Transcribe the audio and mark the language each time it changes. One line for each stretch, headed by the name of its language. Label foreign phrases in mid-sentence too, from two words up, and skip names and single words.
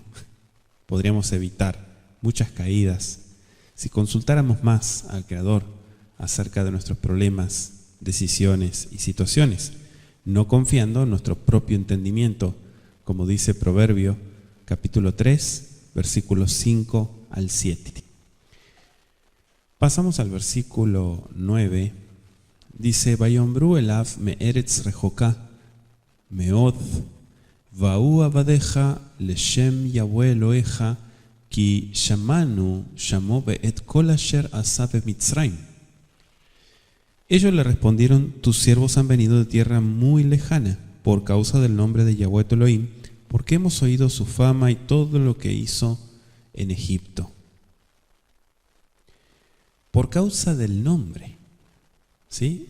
Spanish: Podríamos evitar muchas caídas si consultáramos más al Creador acerca de nuestros problemas, decisiones y situaciones, no confiando en nuestro propio entendimiento, como dice Proverbio capítulo 3, versículos 5 al 7. Pasamos al versículo 9. Dice,
Hebrew: ויאמרו אליו מארץ רחוקה מאד באו עבדיך לשם יהוה אלהיך כי שמענו שמעו ואת כל אשר עשה במצרים.
Spanish: Ellos le respondieron, tus siervos han venido de tierra muy lejana, por causa del nombre de Yahweh tu Elohim, porque hemos oído su fama y todo lo que hizo en Egipto. Por causa del nombre, ¿sí?